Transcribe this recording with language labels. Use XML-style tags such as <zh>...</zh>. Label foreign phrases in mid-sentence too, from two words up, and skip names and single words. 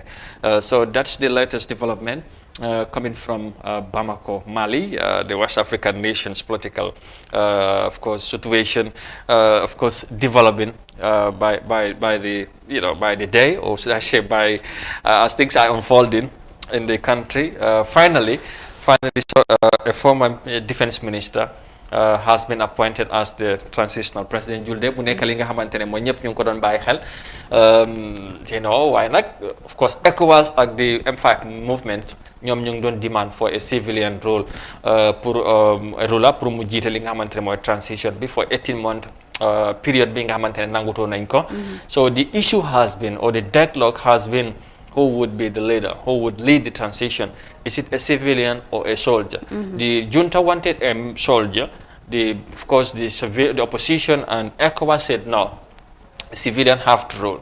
<en>So that's the latest development coming from Bamako, Mali, the West African nation's political, of course, situation, of course, developing by the day, or should I say, as things are unfolding in the country. Finally, a former defense minister has been appointed as the transitional president.</en> <wo>Julde bu nekk li nga xamantene mo ñepp ñu ko doon bàyyi xel, waaye nag</wo> <en>of course</en> <wo>ECOWAS ak</wo> <en>the M5 movement</en> <wo>ñoom ñu ngi doon</wo> <en>demand for a civilian role</en> <wo>pour mu jiite li nga xamantene mooy transition bi</wo> <en>for 18-month period</en> <wo>bi nga xamantene nangutoo nañ ko.</wo> <en>So the issue has been, or the deadlock has been, who would be the leader, who would lead the transition? Is it a civilian or a soldier? The junta wanted a soldier. Of course, the opposition and ECOWAS said no, civilian have to rule.</en>